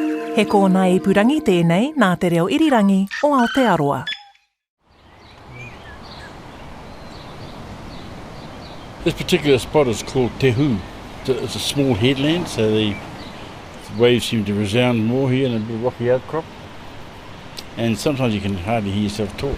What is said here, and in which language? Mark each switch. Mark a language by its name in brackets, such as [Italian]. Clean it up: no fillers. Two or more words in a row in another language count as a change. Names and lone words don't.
[Māori] He kōna ipurangi tēnei nā te reo irirangi o Aotearoa. [English] This particular spot is called Te Hu. It's a small headland, so the waves seem to resound more here in a bit of rocky outcrop. And sometimes you can hardly hear yourself talk.